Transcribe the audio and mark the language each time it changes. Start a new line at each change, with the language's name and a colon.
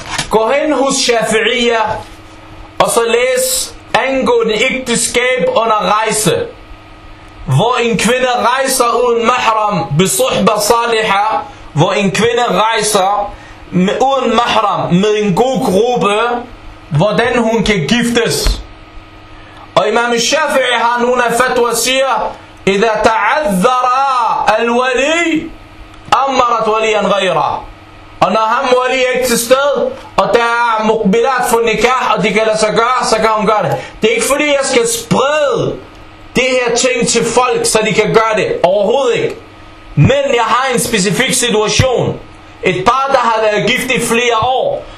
Danish: Gå hen hos Shafi'iyya, og så læs angående ægteskab under rejse, hvor en kvinde rejser uden mahram
Arabic: besuhba saliha,
Danish: hvor en kvinde rejser uden mahram med en god gruppe, hvordan hun kan giftes. Og Imam Shafi'i har nogle af fatwa siger,
Arabic: إذا تعذر الولي أمرت وليا غيره.
Danish: Og når ham Wali er ikke til sted, og der er mukbilat for nikah, og de kan lade sig gøre, så kan hun gøre det. Det er ikke fordi, jeg skal sprede det her ting til folk, så de kan gøre det. Overhovedet ikke. Men jeg har en specifik situation. Et par, der har været gift i flere år.